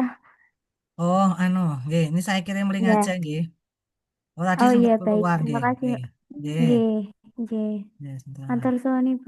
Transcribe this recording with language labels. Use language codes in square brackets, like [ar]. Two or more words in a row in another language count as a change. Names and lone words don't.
[id] Oh, anu, nggih, ini saya kirim link aja Ya. nggih. Oh, tadi Oh sempat iya baik, keluar terima nggih. kasih. [jv] Nggih. Nggih. Nggih, nggih. [id] Ya, sebentar. [jv] Matur suwun Ibu.